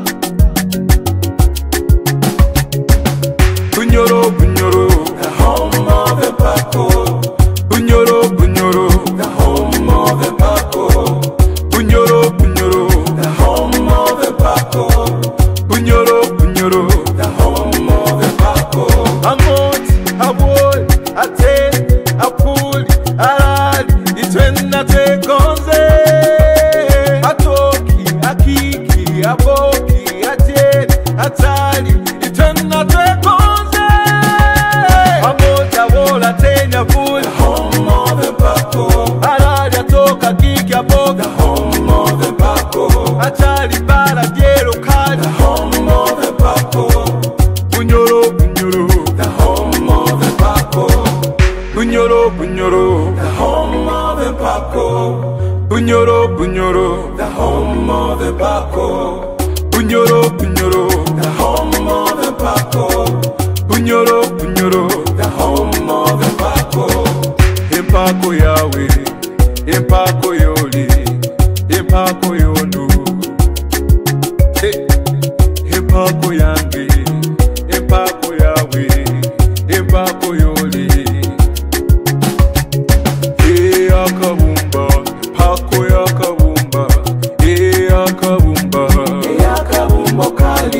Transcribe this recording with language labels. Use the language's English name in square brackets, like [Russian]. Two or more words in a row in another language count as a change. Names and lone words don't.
[English] Bunyoro, Bunyoro, the home of the Paco. Bunyoro, Bunyoro, the home of the Paco. Bunyoro, Bunyoro, the home of the Paco. Bunyoro, Bunyoro, the home of the Paco. [Nyoro] Amot, Aboy, Ate, Apuli, Arali, Itwena Tekonze. Atoki, Akiki, Aboki, Ate, Atali, Itwena Tekonze. Amot, Abola, Tenya, [English] Puli, the home of the Paco. Arali, Atoka, Kiki, Aboki, the home of the Paco. Atali, Bala, Diero, Kali, the home of the Paco. Bunyoro, Bunyoro, the home of the Paco. Bunyoro, Bunyoro, the home of the Paco. Bunyoro, Bunyoro, the home of the Paco. Bunyoro, Bunyoro, the home of the Paco. Bunyoro, Bunyoro, the home of the Paco. [Nyoro] Impako yawe, impako yoli, impako yonu. Impako yangi, impako yawe, impako yoli. Akabumba, pako yakabumba, akabumba, akabumba kali.